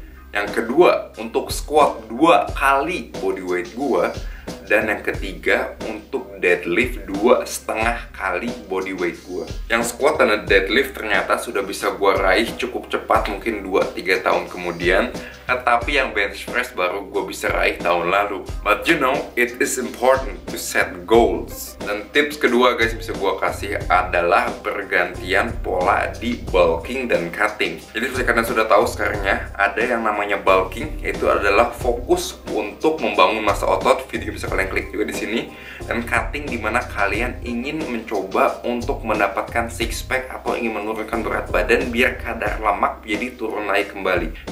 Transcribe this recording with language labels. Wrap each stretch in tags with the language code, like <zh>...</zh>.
<id>Yang kedua, untuk squat 2 kali body weight gue. Dan yang ketiga, untuk deadlift 2,5 kali body weight gue. Yang squat dan deadlift ternyata sudah bisa gue raih cukup cepat, mungkin 2-3 tahun kemudian. Tetapi yang bench press baru gue bisa raih tahun lalu.</id> <en>But you know, it is important to set goals.</en> <id>Dan tips kedua guys bisa gue kasih adalah bergantian pola di bulking dan cutting. Jadi seperti kalian sudah tahu sekarangnya, ada yang namanya bulking, yaitu adalah fokus untuk membangun massa otot. Video bisa kalian klik juga di sini. Dan cutting dimana kalian ingin mencoba untuk mendapatkan six pack atau ingin menurunkan berat badan biar kadar lemak jadi turun naik kembali.</id>